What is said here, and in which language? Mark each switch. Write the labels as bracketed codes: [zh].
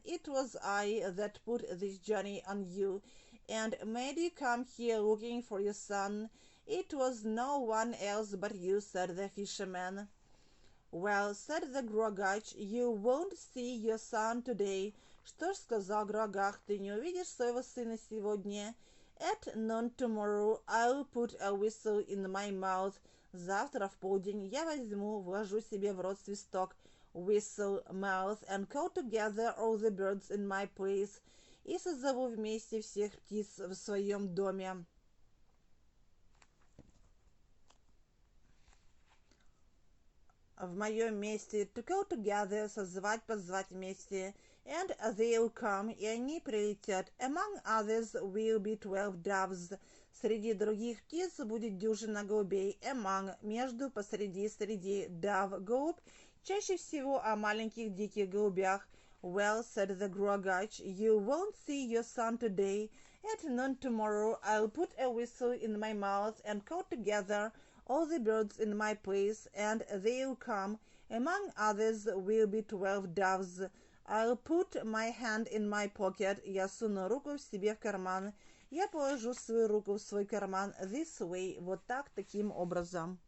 [en] It was I that put this journey on you, and made you come here looking for your son. It was no one else but you, said the fisherman. Well, said the Gruagach, you won't see your son today. [ru] Что ж, сказал Груагах, ты не увидишь своего сына сегодня. [en] At noon tomorrow I'll put a whistle in my mouth. [ru] Завтра в полдень я вложу себе в рот свисток. [en] Whistle, mouth, and call together all the birds in my place. [ru] И созову вместе всех птиц в своем доме. В моем месте. [en] To call together, [ru] созывать, позвать вместе. [en] And they'll come, [ru] и они прилетят. [en] Among others will be 12 doves. [ru] Среди других птиц будет дюжина голубей. Among, между, посреди, среди. [en] Dove, голубь. [ru] Чаще всего о маленьких диких голубях. [en] Well, said the Gruagach, you won't see your son today. At noon tomorrow I'll put a whistle in my mouth and call together all the birds in my place, and they'll come. Among others will be 12 doves. I'll put my hand in my pocket. [ru] Я суну руку себе в карман. Я положу свою руку в свой карман. [en] This way. [ru] Вот так, таким образом.